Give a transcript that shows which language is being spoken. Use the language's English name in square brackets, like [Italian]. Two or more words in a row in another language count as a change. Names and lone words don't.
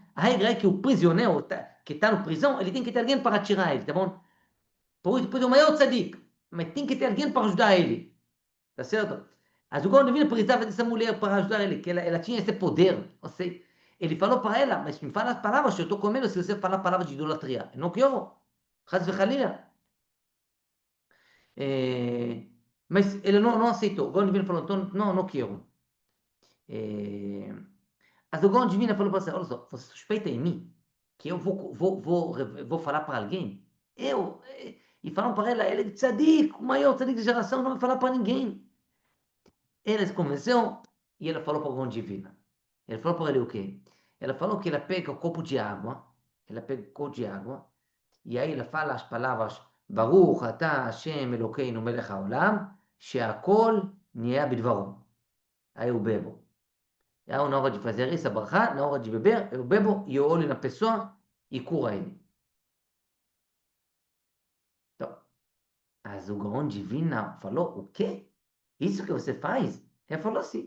[Portuguese] A regra é que o prisioneiro que está na prisão, ele tem que ter alguém para tirar ele, tá bom? Por isso, o maior tzadik. Mas tem que ter alguém para ajudar ele. Tá certo? Mas o Gaon Divino precisava dessa mulher para ajudar ele, que ela tinha esse poder. Ou seja, ele falou para ela, mas me fala as palavras que eu estou comendo se você falar palavras de idolatria. Eu não quero. [Hebrew] חס וחלילה. [Portuguese] Mas ele não aceitou. O Gaon Divino falou, então, não quero. É, mas o Gaon Divino falou para você, olha só, você suspeita em mim que eu vou falar para alguém? E falaram para ela, ele é tzadik, o maior tzadik da geração, não vai falar para ninguém. Ela se convenceu e ela falou para o Gaon Divina. Ele falou para ele o quê? Ela falou que ela pega o copo de água, ela pega o copo de água, e aí ela fala as palavras [Hebrew] ברוך אתה ה׳ אלוקינו מלך העולם שהכל נהיה בדברו. [Portuguese] Aí eu bebo. Aí na hora de fazer isso, a brachá, na hora de beber, eu bebo e eu olho na pessoa e cura ele. Então, a o Gaon Divina falou, o quê? Isso que você faz? Ele falou assim.